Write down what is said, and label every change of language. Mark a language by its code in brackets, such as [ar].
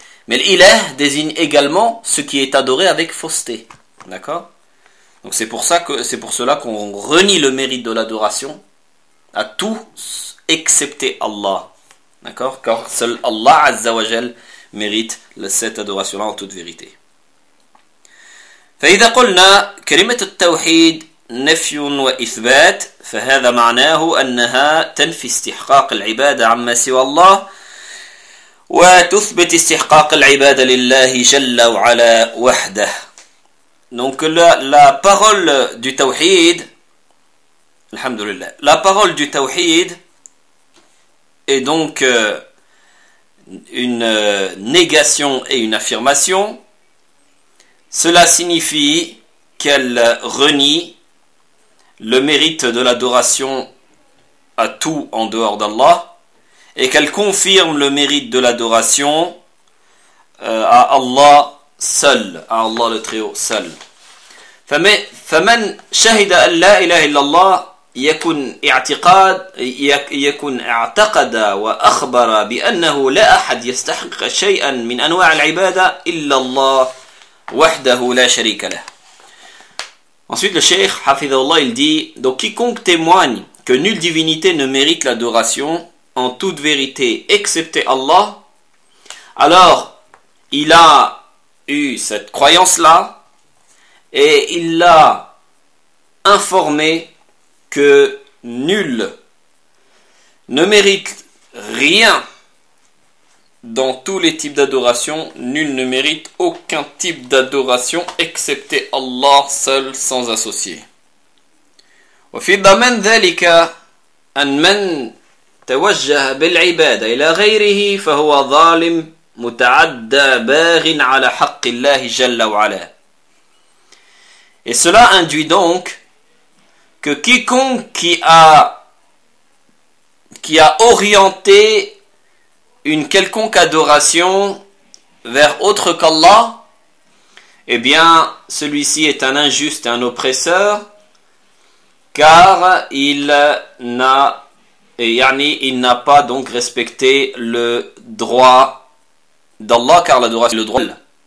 [fr] Mais l'ilah désigne également ce qui est adoré avec fausseté. D'accord? Donc c'est pour cela qu'on renie le mérite de l'adoration à tout excepté Allah. D'accord? Car seul Allah Azza wa Jal mérite cette adoration-là en toute vérité. [ar] فإذا قلنا كلمة التوحيد نفي وإثبات فهذا معناه أنها تنفي استحقاق العبادة عما سوى الله وتثبت استحقاق العبادة لله جل وعلا وحده. [fr] Donc la parole du tawhid, alhamdulillah, la parole du tawhid est donc une négation et une affirmation. Cela signifie qu'elle renie le mérite de l'adoration à tout en dehors d'Allah et qu'elle confirme le mérite de l'adoration à Allah seul, à Allah le Très-Haut seul. [ar] فمن شهد أن لا إله إلا الله يكون اعتقاد يكون اعتقد وأخبر بأنه لا أحد يستحق شيئا من أنواع العبادة إلا الله وحده لا شريك له. [fr] Ensuite le cheikh hafidhullah il dit, donc quiconque témoigne que nulle divinité ne mérite l'adoration en toute vérité excepté Allah, alors il a eu cette croyance là et il l'a informé que nul ne mérite rien dans tous les types d'adoration, nul ne mérite aucun type d'adoration excepté Allah seul sans associé. [ar] وفي ضمن ذلك أن من توجه بالعبادة إلى غيره فهو ظالم متعدى باغ على حق الله جل وعلا. [fr] Et cela induit donc que quiconque qui a orienté une quelconque adoration vers autre qu'Allah, eh bien, celui-ci est un injuste et un oppresseur, car il n'a pas donc respecté le droit d'Allah, car l'adoration est le droit d'Allah.